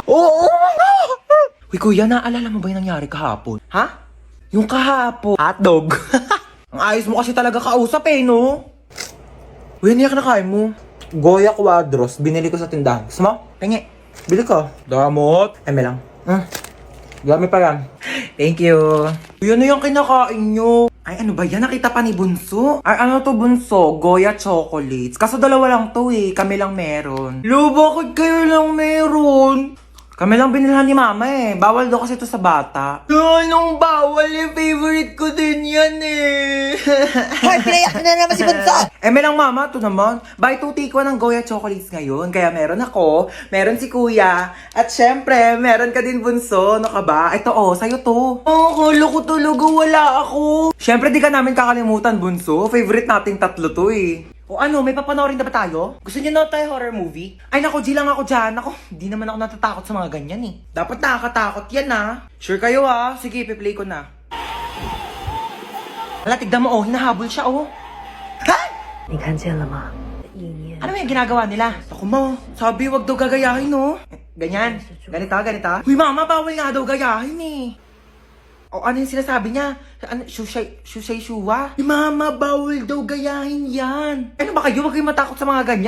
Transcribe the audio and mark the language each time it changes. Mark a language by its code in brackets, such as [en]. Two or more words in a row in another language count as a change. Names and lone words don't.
[tl] Uy, kuya, naalala mo ba yung nangyari kahapon? Ha? Yung kahapon. Hotdog. Ang ayos mo kasi talaga kausap eh, no? Uy, ano yung kinakain mo? Goya Quadros. Binili ko sa tindahan. Gusto mo? Tingi. Bili ko. Damot. Eme lang. Dami pa yan. [en] Thank you. [tl] Yan na yung kinakain nyo. Ay, ano ba yan? Nakita pa ni Bunso? Ay, ano to, Bunso? Goya chocolates. Kaso dalawa lang to eh. Kami lang meron. Lo, bakit kayo lang meron? Kami lang binilhan ni Mama eh. Bawal daw kasi to sa bata. Anong bawal eh? Favorite ko din yan eh. Hoy, pinayak na naman si Bunso! Eme lang, Mama. Ito naman. [en] Buy 2 take 1 [tl] ng Goya chocolates ngayon. Kaya meron ako, meron si Kuya, at syempre, meron ka din, Bunso. Ano ka ba? Ito sa'yo to. Akala ko talaga wala ako. Syempre, di ka namin kakalimutan, Bunso. Favorite nating tatlo to eh. O ano, may papanoorin na ba tayo? Gusto niyo na tayo [en] horror movie? [tl] Ay nako, G lang ako dyan. Ako, hindi naman ako natatakot sa mga ganyan eh. Dapat nakakatakot yan ah. Sure kayo ah. Sige, ipi-play ko na. Hala, tignan mo hinahabol siya Ha? [zh] 你看见了吗？意念 [tl] Ano yung ginagawa nila? Ako mo, sabi wag daw gagayahin no. Ganyan. Ganito. Huy, Mama, bawal nga daw gayahin eh. O ano yung sinasabi niya? Ano, shuwa? Mama, bawal daw gayahin yan. Ano ba kayo? Huwag kayong matakot sa mga ganyan.